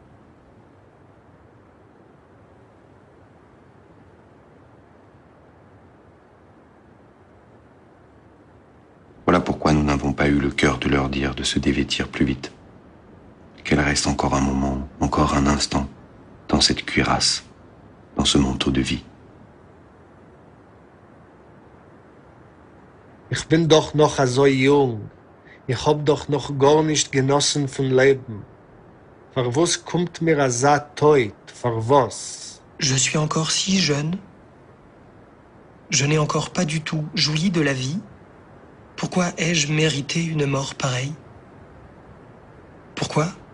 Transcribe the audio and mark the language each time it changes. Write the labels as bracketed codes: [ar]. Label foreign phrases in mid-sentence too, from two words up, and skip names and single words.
[fr] Voilà pourquoi nous n'avons pas eu le cœur de leur dire de se dévêtir plus vite. Qu'elle reste encore un moment, encore un instant, dans cette cuirasse, dans ce manteau de vie. [de] Ich bin doch noch so jung. Ich hab doch noch gar nicht genossen von Leben. Für was kommt mir so teut? Für was? [fr] Je suis encore si jeune. Je n'ai encore pas du tout joui de la vie. Pourquoi ai-je mérité une mort pareille? Pourquoi?